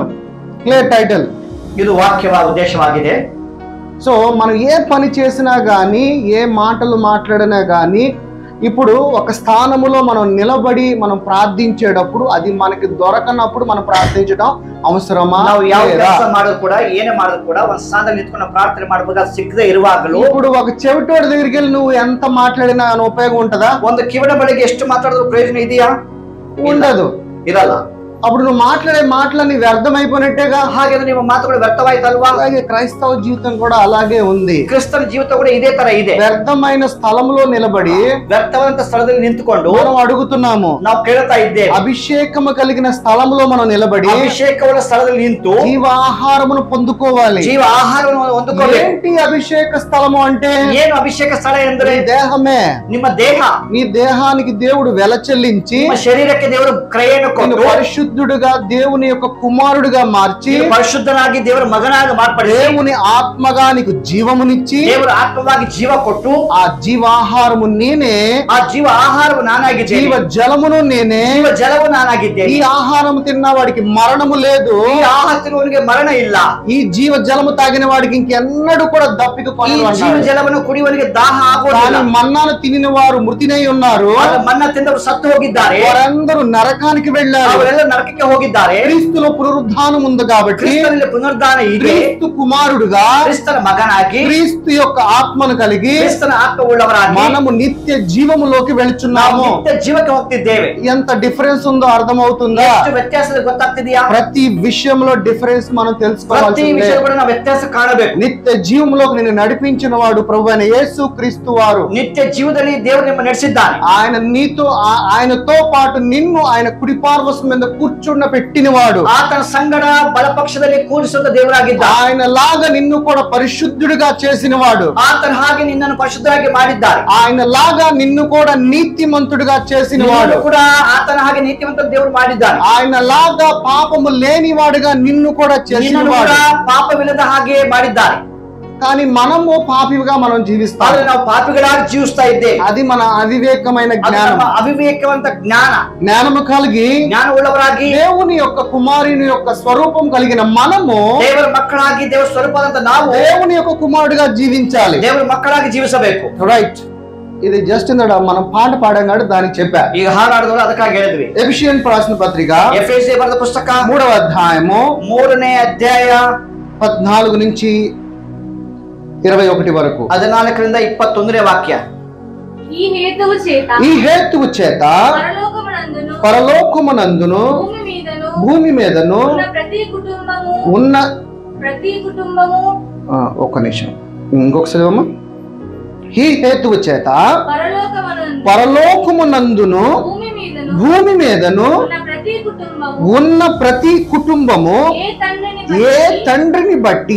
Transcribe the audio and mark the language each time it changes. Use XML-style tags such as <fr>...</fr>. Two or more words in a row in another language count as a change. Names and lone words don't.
<en>clear title.</en> <kn>ಇದು ವಾಕ್ಯವ ಉದ್ದೇಶವಾಗಿದೆ.</kn> <te>సో మనం ఏ పని చేసినా గానీ, ఏ మాటలు మాట్లాడినా గానీ ఇప్పుడు ఒక స్థానములో మనం నిలబడి మనం ప్రార్థించేటప్పుడు అది మనకి దొరకనప్పుడు మనం ప్రార్థించడం అవసరమా?</te> <kn>ನಾವು ಯಾವ ಕೆಲಸ ಮಾಡೋದು ಕೂಡ ಏನೇ ಮಾಡೋದು ಕೂಡ ಒಂದು ಸ್ಥಾನದಲ್ಲಿ ನಿಂತ್ಕೊಂಡು ಪ್ರಾರ್ಥನೆ ಮಾಡಬೇಕು. ಅದು ಸಿಗದೆ ಇರುವಾಗಲೂ</kn> <te>ఇప్పుడు ఒక చెవిటోడి దగ్గరికి వెళ్ళి నువ్వు ఎంత మాట్లాడినా ఉపయోగం ఉంటుందా?</te> <kn>ಒಂದು ಕಿವಿಡ ಬಳಿಗೆ ಎಷ್ಟು ಮಾತಾಡಿದ್ರು ಪ್ರಯೋಜನ ಇದೆಯಾ?</kn> <te>ఉండదు,</te> <kn>ಇರಲ್ಲ.</kn> <te>అప్పుడు నువ్వు మాట్లాడే మాటలన్నీ వ్యర్థమైపోయినట్టేగా.</te> <kn>ಹಾಗಾದ್ರೆ ನಿಮ್ಮ ಮಾತುಗಳು ವ್ಯರ್ಥವಾಯ್ತಲ್ವಾ?</kn> <te>అలాగే క్రైస్తవ జీవితం కూడా అలాగే ఉంది.</te> <kn>ಕ್ರಿಸ್ತನ ಜೀವಿತ ಕೂಡ ಇದೇ ತರ ಇದೆ.</kn> <te>వ్యర్థమైన స్థలంలో నిలబడి</te> <kn>ವ್ಯರ್ಥವಾದಂತ ಸ್ಥಳದಲ್ಲಿ ನಿಂತುಕೊಂಡು</kn> <te>మనం అడుగుతున్నాము,</te> <kn>ನಾವು ಕೇಳ್ತಾ ಇದ್ದೇವೆ.</kn> <te>అభిషేకము కలిగిన స్థలంలో మనం నిలబడి</te> <kn>ಅಭಿಷೇಕವುಳ್ಳ ಸ್ಥಳದಲ್ಲಿ ನಿಂತು</kn> <te>జీవ ఆహారమును పొందుకోవాలి.</te> <kn>ಜೀವ ಆಹಾರವನ್ನು ಹೊಂದಿಕೊಳ್ಳಬೇಕು.</kn> <te>ఏంటి అభిషేక స్థలము అంటే?</te> <kn>ಏನು ಅಭಿಷೇಕ ಸ್ಥಳ ಎಂದರೆ</kn> <te>దేహమే.</te> <kn>ನಿಮ್ಮ ದೇಹ.</kn> <te>నీ దేహానికి దేవుడు వెల చెల్లించి</te> <kn>ನಿಮ್ಮ ಶರೀರಕ್ಕೆ ದೇವರು ಕ್ರಯವನ್ನು ಕೊಟ್ಟು</kn> <te>పరిశుద్ధుడుగా దేవుని యొక్క కుమారుడుగా మార్చి</te> <kn>ಪರಿಶುದ್ಧನಾಗಿ ದೇವರ ಮಗನಾಗಿ ಮಾರ್ಪಡಿಸಿ</kn> <te>దేవుని ఆత్మగా నీకు జీవమునిచ్చి</te> <kn>ದೇವರ ಆತ್ಮವಾಗಿ ಜೀವ ಕೊಟ್ಟು</kn> <te>ఆ జీవాహారము నేనే,</te> <kn>ಆ ಜೀವ ಆಹಾರವು ನಾನಾಗಿದ್ದೇನೆ,</kn> <te>జీవ జలమును నేనే.</te> <kn>ಜೀವ ಜಲವು ನಾನಾಗಿದ್ದೇನೆ.</kn> <te>ఈ ఆహారము తిన్న వాడికి మరణము లేదు,</te> <kn>ಈ ಆಹಾರ ತಿನ್ನುವವನಿಗೆ ಮರಣ ಇಲ್ಲ.</kn> <te>ఈ జీవ జలము తాగిన వాడికి ఇంకెన్నడూ కూడా దప్పిక</te> <kn>ಈ</kn> <te>కొనడు</te> <kn>ಜೀವ</kn> <te>అన్నాడు.</te> <kn>ಜಲವನ್ನು ಕುಡಿಯುವವನಿಗೆ ದಾಹ ಆಗುವುದಿಲ್ಲ.</kn> <te>కానీ మన్నాను తినిన వారు మృతినై ఉన్నారు,</te> <kn>ಮನ್ನ ತಿಂದವರು ಸತ್ತು ಹೋಗಿದ್ದಾರೆ,</kn> <te>వారందరూ నరకానికి వెళ్ళారు.</te> <kn>ಅವರೆಲ್ಲ ನರಕಕ್ಕೆ ಹೋಗಿದ್ದಾರೆ.</kn> <te>క్రీస్తులో పునరుద్ధానం ఉంది కాబట్టి</te> <kn>ಕ್ರಿಸ್ತನಲ್ಲಿ ಪುನರುದ್ಧಾನ ಇದೆ.</kn> <te>క్రీస్తు కుమారుడుగా</te> <kn>ಕ್ರಿಸ್ತನ ಮಗನಾಗಿ</kn> <te>క్రీస్తు యొక్క ఆత్మను కలిగి</te> <kn>ಕ್ರಿಸ್ತನ ಆತ್ಮವುಳ್ಳವರಾಗಿ</kn> <te>మనము నిత్య జీవములోకి</te> <kn>ನಾವು</kn> <te>వెళుచున్నాము.</te> <kn>ನಿತ್ಯ ಜೀವಕ್ಕೆ ಹೋಗ್ತಿದ್ದೇವೆ.</kn> <te>ఎంత డిఫరెన్స్ ఉందో అర్థమవుతుందా?</te> <kn>ಎಷ್ಟು ವ್ಯತ್ಯಾಸ ಗೊತ್ತಾಗ್ತಿದೆಯಾ?</kn> <te>ప్రతి విషయంలో డిఫరెన్స్ మనం</te> <kn>ಪ್ರತಿ</kn> <te>తెలుసుకోవాల్సిందే.</te> <kn>ವಿಷಯ ಕೂಡ ನಾವು ವ್ಯತ್ಯಾಸ ಕಾಣಬೇಕು.</kn> <te>నిత్య జీవములోకి నిన్ను నడిపించిన వాడు ప్రభువైన యేసు క్రీస్తు వారు.</te> <kn>ನಿತ್ಯ ಜೀವದಲ್ಲಿ ದೇವರು ನಿಮ್ಮ ನಡೆಸಿದ್ದಾನೆ.</kn> <te>ఆయన నీతో ఆయనతో పాటు నిన్ను ఆయన కుడి పార్శ్వం మీద కూర్చున్న పెట్టినవాడు.</te> <kn>ಆತನ ಸಂಗಡ ಬಲಪಕ್ಷದಲ್ಲಿ ಕೂರಿಸುತ್ತ ದೇವರಾಗಿದ್ದ.</kn> <te>ఆయన లాగా నిన్ను కూడా పరిశుద్ధుడిగా చేసినవాడు.</te> <kn>ಆತನ ಹಾಗೆ ನಿನ್ನನ್ನು ಪರಿಶುದ್ಧರಾಗಿ ಮಾಡಿದ್ದಾರೆ.</kn> <te>ఆయన లాగా నిన్ను కూడా నీతిమంతుడిగా చేసినవాడు.</te> <kn>ಕೂಡ ಆತನ ಹಾಗೆ ನೀತಿವಂತ ದೇವರು ಮಾಡಿದ್ದಾರೆ.</kn> <te>ఆయన లాగా పాపము లేనివాడుగా నిన్ను కూడా చేసినవాడు.</te> <kn>ಪಾಪವಿಲ್ಲದ ಹಾಗೆ ಮಾಡಿದ್ದಾರೆ.</kn> <te>కానీ మనము పాపిగా మనం జీవిస్తాం.</te> <kn>ಆದ್ರೆ ನಾವು ಪಾಪಿಗಳಾಗಿ ಜೀವಿಸ್ತಾ ಇದ್ದೇವೆ.</kn> <te>అది మన అవివేకమైన జ్ఞానం.</te> <kn>ಅವಿವೇಕವಂತ ಜ್ಞಾನ</kn> <te>జ్ఞానము కలిగి</te> <kn>జ్ఞానವುಳ್ಳವರಾಗಿ</kn> <te>దేవుని యొక్క కుమారుని యొక్క స్వరూపం కలిగిన మనము</te> <kn>ದೇವರ ಮಕ್ಕಳಾಗಿ ದೇವರ ಸ್ವರೂಪದಂತ ನಾವು</kn> <te>దేవుని యొక్క కుమారుడిగా జీవించాలి.</te> <kn>ದೇವರ ಮಕ್ಕಳಾಗಿ ಜೀವಿಸಬೇಕು.</kn> <te>రైట్. ఇది జస్ట్ ఇందడ మనం పాట పాడాం కాబట్టి దానికి చెప్పా.</te> <kn>ಈಗ ಹಾರಾಡಿದವರು ಅದಕ್ಕಾಗಿ ಹೇಳಿದ್ವಿ.</kn> <te>ఎఫెసియన్ రాసిన పత్రిక</te> <kn>ಎಫೆಸಿಯ ಬರೆದ ಪುಸ್ತಕ</kn> <te>3వ అధ్యాయము</te> <kn>3ನೇ ಅಧ್ಯಾಯ</kn> <te>14 నుంచి 21 వరకు.</te> <kn>14ರಿಂದ 21ನೇ వాక్య.</kn> <te>ఈ హేతువు చేత పరలోకమునందును భూమి మీదను ఉన్న ప్రతి కుటుంబము ఒక్క నిమిషం ఇంకొకసారి అమ్మా. ఈ హేతువు చేత పరలోకమునందును భూమి మీదను ఉన్న ప్రతి కుటుంబము ఏ తండ్రిని బట్టి</te>